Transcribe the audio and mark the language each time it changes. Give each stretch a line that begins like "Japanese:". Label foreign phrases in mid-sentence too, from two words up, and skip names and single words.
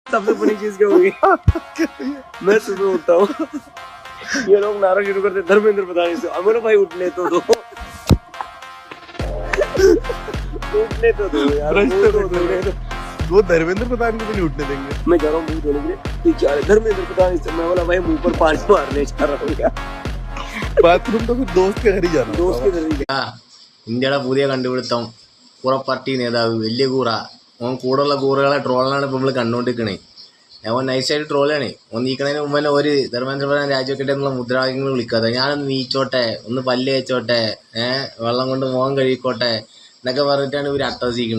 Hindi: सबसे बड़ी चीज क्या होगी, मैं सुबह उठता हूँ, ये लोग नारा शुरू करते धर्मेंद्र प्रधान से, अमर भाई उठने तो दो, उठने तो दो यार, वो धर्मेंद्र प्रधान को नहीं उठने देंगे। मैं जा रहा हूँ मुंह धोने के लिए, क्या धर्मेंद्र प्रधान से, मैं बोला भाई मुंह पर पानी मारने जा रहा हूँ यार, बाथरूम तो फिर दोस्त के घर ही जाना, दोस्त के घर ही
Malayalam: ഇന്ത്യയുടെ പുതിയ കണ്ടുപിടുത്തം കൂറ പാർട്ടി നേതാവ് വലിയ കൂറ ഓൻ കൂടെയുള്ള കൂറകളെ ട്രോളാണ് ഇപ്പോൾ നമ്മൾ കണ്ടുകൊണ്ടിരിക്കണേ. ഓൻ നൈസായിട്ട് ട്രോളാണ്. ഓൻ നീക്കണതിന് മുമ്പ് തന്നെ ഒരു ധർമ്മേന്ദ്ര പ്രധാൻ രാജിവെക്കട്ടെ എന്നുള്ള മുദ്രാവാക്യങ്ങൾ വിളിക്കാതെ ഞാനൊന്ന് നീച്ചോട്ടെ, ഒന്ന് പല്ല് തേച്ചോട്ടെ, വെള്ളം കൊണ്ട് മുഖം കഴുകിക്കോട്ടെ എന്നൊക്കെ പറഞ്ഞിട്ടാണ് ഇവർ അട്ടഹസിക്കണത്.